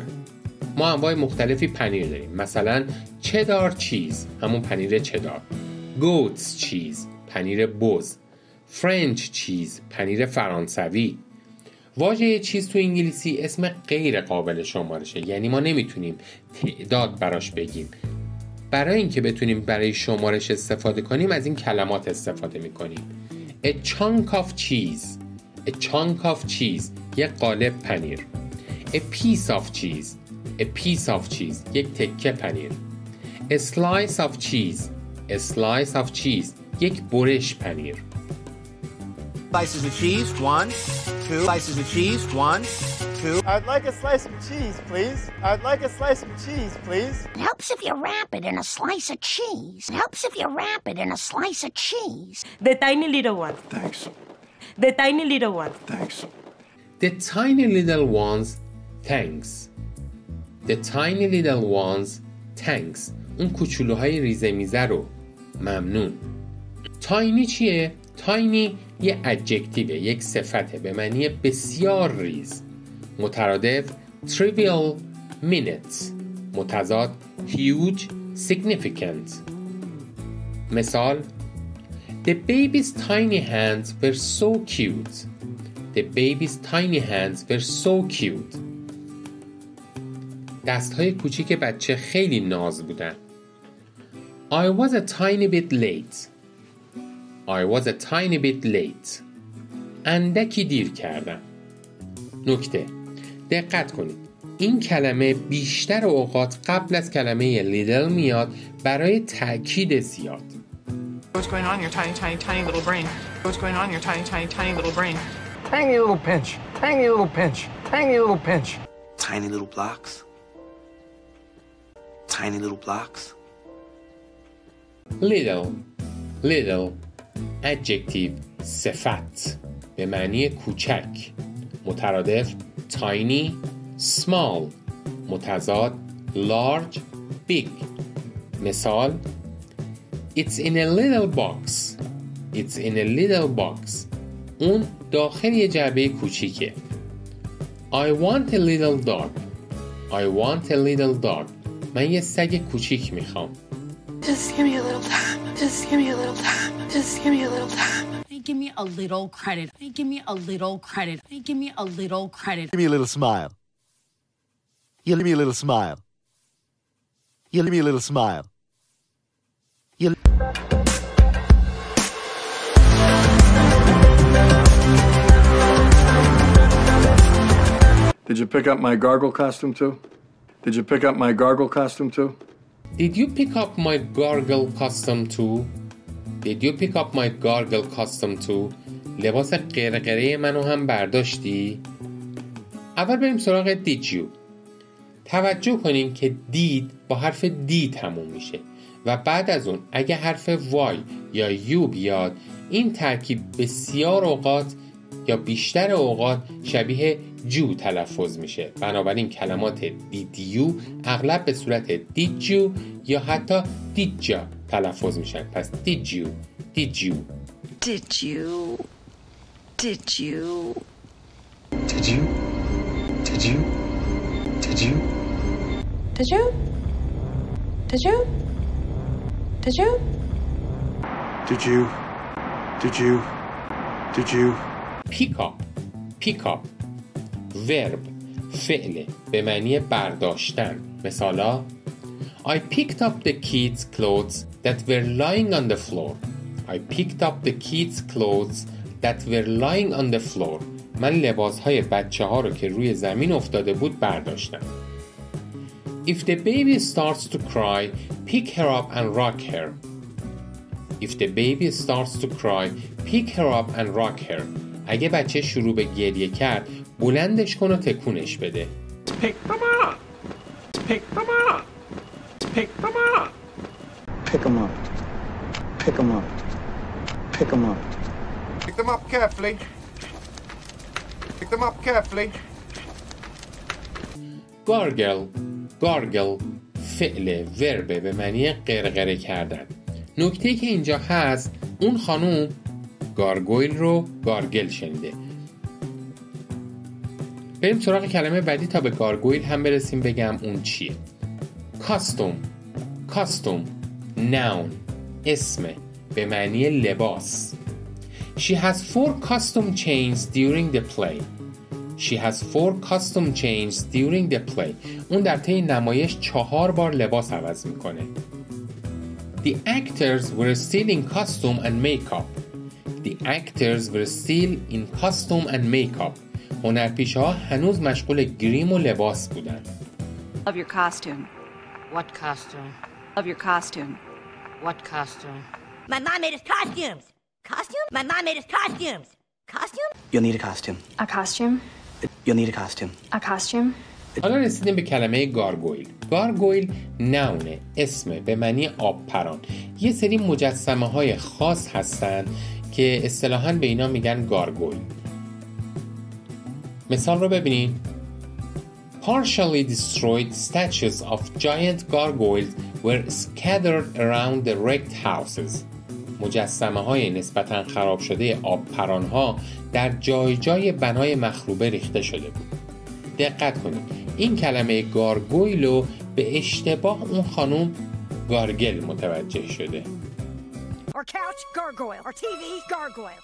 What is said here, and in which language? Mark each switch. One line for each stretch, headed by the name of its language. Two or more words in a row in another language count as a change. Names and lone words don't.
Persian: ما انواع مختلفی پنیر داریم، مثلا
English: cheddar cheese,
Persian: همون پنیر چدار،
English: goat's cheese,
Persian: پنیر بز،
English: French cheese,
Persian: پنیر فرانسوی. واژه چیز تو انگلیسی اسم غیر قابل شمارشه، یعنی ما نمیتونیم تعداد براش بگیم. برای اینکه بتونیم برای شمارش استفاده کنیم از این کلمات استفاده میکنیم.
English: A chunk of cheese. A chunk of cheese.
Persian: یک قالب پنیر.
English: A piece of cheese. A piece of cheese.
Persian: یک تکه پنیر.
English: A slice of cheese. A slice of cheese.
Persian: یک برش پنیر.
English: Slices of cheese, 1, 2. Slices of cheese, 1, 2. I'd like a slice of cheese, please. I'd like a slice of cheese, please. It helps if you wrap it in a slice of cheese. It helps if you wrap it in a slice of cheese. The tiny little one. Thanks. The tiny little one. Thanks. The tiny little ones. Thanks. The tiny little ones. Thanks.
Persian: اون کوچولوهای ریزه میزه رو ممنون. تاینی چیه؟ تاینی یه ادجکتیوه، یک صفته به معنی بسیار ریز. مترادف
English: trivial minute.
Persian: متضاد
English: huge significant. مثال The baby's tiny hands were so cute. The baby's tiny hands were so cute.
Persian: دستهای کوچیک بچه خیلی ناز بودن.
English: I was a tiny bit late. I was a tiny bit late.
Persian: اندکی دیر کردم. نکته. دقت کنید. این کلمه بیشتر اوقات قبل از کلمه little میاد برای تأکید زیاد.
English: What's going on in your tiny, tiny, tiny little brain? What's going on in your tiny, tiny, tiny little brain? Tiny little pinch. Tiny little pinch. Tiny little pinch. Tiny little blocks. Tiny little blocks. Little. Little.
Persian: Adjective. صفت. به معنی کوچک. مترادف
English: tiny, small.
Persian: متضاد
English: large, big. مثال It's in a little box. It's in a little box.
Persian: اون داخل یه جعبه کوچیکه.
English: I want a little dog. I want a little dog.
Persian: من یه سگ کوچیک میخوام.
English: Just give me a little time. Just give me a little time. Just give me a little time. Give me a little credit. Give me a little credit. Give me a little credit. Give me a little smile. You give me a little smile. You give me a little smile. You... Did you pick up my gargle costume too? Did you pick up my gargle costume too? Did you pick up my gargle costume too? Did you pick up my gargle costume too?
Persian: لباس قرقره منو هم برداشتی؟ اول بریم سراغ
English: did you.
Persian: توجه کنین که دید با حرف دی تموم میشه و بعد از اون اگه حرف وای یا یو بیاد این ترکیب بسیار اوقات یا بیشتر اوقات شبیه جو تلفظ میشه. بنابراین کلمات
English: did you
Persian: اغلب به صورت
English: did you
Persian: یا حتی
English: did ya
Persian: تلفظ میشن. پس
English: did you did you Did you? Did you? Did you? Did you? Did you? Did you? Did you? Did you? Did you? Did you? Did you? pick up pick up verb
Persian: فعل به معنی برداشتن.
English: مثالا I picked up the kids' clothes that were lying on the floor. I picked up the kids' clothes that were lying on the floor.
Persian: من لباسهای بچه ها رو که روی زمین افتاده بود برداشتم.
English: If the baby starts to cry, pick her up and rock her. If the baby starts to cry, pick her up and rock her.
Persian: اگه بچه شروع به گریه کرد، بلندش کن و تکونش بده.
English: Pick them up. Pick them up. Pick them up. Pick them up. Pick them up. Pick them up. Pick them up carefully. Pick them up carefully. Gargle gargle
Persian: فعل وربه به معنی قرقره کردن. نکته که اینجا هست اون خانوم گارگویل رو گارگل شنیده. بریم سراغ کلمه بعدی تا به گارگویل هم برسیم بگم اون چیه.
English: costume noun
Persian: اسم به معنی لباس.
English: She has 4 costume changes during the play. She has 4 costume changes during the play.
Persian: اون در طی نمایش 4 بار لباس عوض میکنه.
English: The actors were still in costume and makeup. The actors were still in costume and makeup.
Persian: هنرپیشه‌ها هنوز مشغول گریم و لباس بودن.
English: Of your costume. What costume? Of your costume. What costume? My mom made us costumes. Costume? My mom made us costumes. Costume? You'll need a costume. A costume? You'll need a costume. A costume?
Persian: حالا رسیدیم به کلمه گارگویل. گارگویل نونه، اسم به معنی آب پران. یه سری مجسمه های خاص هستن که اصطلاحاً به اینا میگن گارگویل. مثال رو ببینید.
English: Partially destroyed statues of giant gargoyles were scattered around the wrecked houses.
Persian: مجسمه های نسبتاً خراب شده آب پران ها در جای جای بنای مخروبه ریخته شده بود. دقت کنید. این کلمه گارگویل رو به اشتباه اون خانم گارگل متوجه شده.
English: Or couch gargoyle. Or TV gargoyle.